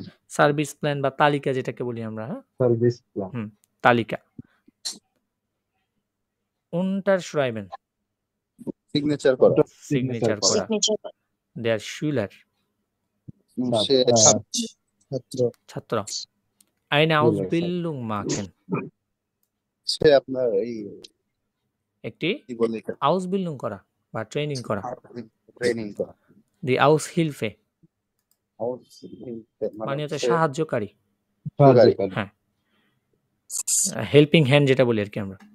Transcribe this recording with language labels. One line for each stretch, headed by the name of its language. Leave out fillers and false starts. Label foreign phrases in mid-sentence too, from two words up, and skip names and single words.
English: service plan
Bangla: বা তালিকা যেটাকে বলি আমরা হ্যাঁ
English: service plan
Bangla: তালিকা। unterschreiben সিগনেচার করা সিগনেচার করা। সিগনেচার
German: der Schüler
Bangla: সে ছাত্র ছাত্র।
German: eine Ausbildung machen
Bangla: সে আপনার এই একটি কি বলে এটা Ausbildung করা বা ট্রেনিং করা। ট্রেনিং করা
German: die Aushilfe
Bangla: মানে হচ্ছে সাহায্যকারী সাহায্যকারী হ্যাঁ
English: helping hand
Bangla: যেটা বলি আর কি আমরা।